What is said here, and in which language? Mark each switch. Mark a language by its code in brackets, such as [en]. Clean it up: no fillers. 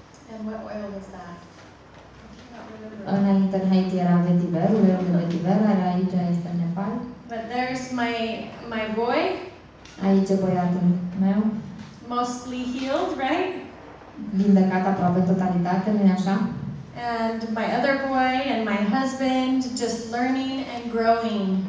[en] And what oil was that? I cannot remember. [ro] înainte în Haiti era vetiver, uleiul de vetiver, aici este în Nepal. [en] But there's my boy. [ro] Aici băiatul meu, [en] Mostly healed, right? [ro] vindecat aproape totalitate, nu-i așa? [en] And my other boy and my husband just learning and growing.